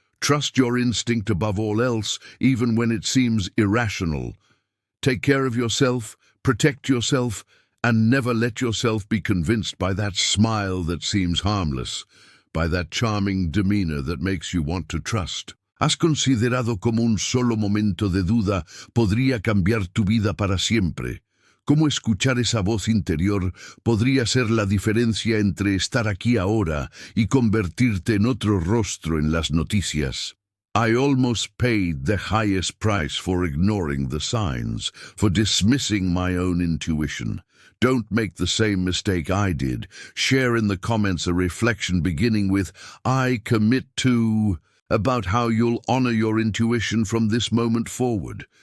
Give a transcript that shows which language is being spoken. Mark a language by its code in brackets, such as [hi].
[en] Trust your instinct above all else, even when it seems irrational. Take care of yourself, protect yourself, and never let yourself be convinced by that smile that seems harmless, by that charming demeanor that makes you want to trust. [es] ¿Has considerado cómo un solo momento de duda podría cambiar tu vida para siempre? Cómo escuchar esa voz interior podría ser la diferencia entre estar aquí ahora y convertirte en otro rostro en las noticias. [en] I almost paid the highest price for ignoring the signs, for dismissing my own intuition. Don't make the same mistake I did. Share in the comments a reflection beginning with, "I commit to," about how you'll honor your intuition from this moment forward.